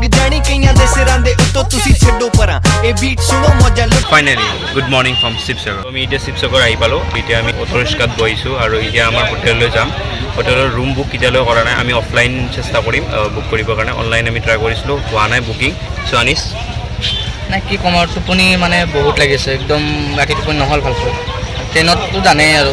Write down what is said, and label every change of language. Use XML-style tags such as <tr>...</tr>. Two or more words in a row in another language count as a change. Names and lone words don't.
<pa>ਜਾਨੀ ਕਈਆਂ ਦੇ ਸਿਰਾਂ ਦੇ ਉੱਤੋਂ ਤੁਸੀਂ ਛੱਡੋ ਪਰਾਂ ਏ ਬੀਟ ਸੁਣੋ ਮਜ਼ਾ ਲਓ</pa> <en>finally good morning from</en> <as>শিৱসাগৰ আমি এতিয়া শিৱসাগৰ আহি পালোঁ এতিয়া আমি অটো ৰিক্সাত বহিছোঁ আৰু এতিয়া আমাৰ হোটেললৈ যাম হোটেলৰ</as> <en>room book</en> <as>এতিয়ালৈ কৰা নাই আমি অফলাইন চেষ্টা কৰিম বুক কৰিবৰ কাৰণে অনলাইন আমি ট্ৰাই কৰিছিলোঁ হোৱা নাই বুকিং চ' আনিছ নাই কি ক'ম আৰু টোপনি মানে বহুত লাগিছে একদম ৰাতি টোপনি নহ'ল ভালকৈ ট্ৰেইনততো জানেই আৰু</as>